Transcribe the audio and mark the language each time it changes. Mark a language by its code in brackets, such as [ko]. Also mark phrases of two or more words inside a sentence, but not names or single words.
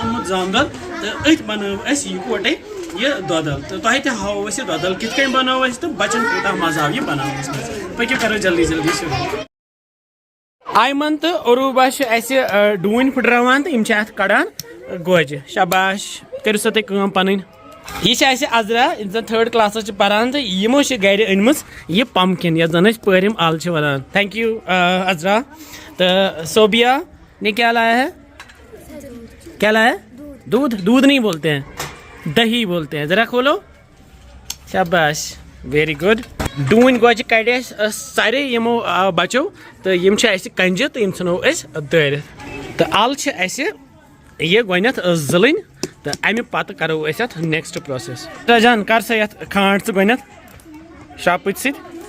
[ks] اوٚنمُت زامہٕ دۄد تہٕ أتھۍ بنٲو اَسہِ یِکوٹے یہِ دۄد ال تہٕ تۄہہِ تہِ ہاوو أسۍ یہِ دۄد ال کِتھ کٔنۍ بنٲو اَسہِ تہٕ بچن کوٗتاہ مزٕ آو یہِ بناونس منٛز پٔکِو کرو جلدی جلدی شروع آیمن تہٕ عروٗبا چھِ اَسہِ ڈوٗنۍ پھٕٹراوان تہٕ یِم چھِ اتھ کڑان گوجہِ شاباش کٔرِو سا تُہۍ کٲم پنٕنۍ یہِ چھِ اَسہِ عزرا یِم زن [en] third class [ks] چھِ پران تہٕ یِمو چھِ گرِ أنمٕژ یہِ پمکِن یتھ زن أسۍ پٲرِم ال چھِ ونان [en] thank you [ks] عزرا تہٕ صوبیا [ur] نے کیا لایا ہے دودھ نہیں بولتے ہیں دہی بولتے ہیں ذرا کھولو [ks] شاباش [en] very good [ks] ڈوٗنۍ گوجہِ کڑِ اَسہِ سارے یِمو بچو تہٕ یِم چھِ اَسہِ کنجہِ تہٕ یِم ژھٕنو أسۍ دٲرِتھ تہٕ ال چھِ اَسہِ یہِ گۄڈنٮ۪تھ زٕلٕنۍ تہٕ امہِ پتہٕ کرو أسۍ اتھ [en] next process [ks] جان کر سا یتھ کھانٛڈ ژٕ گۄڈنٮ۪تھ شراپٕچ سۭتۍ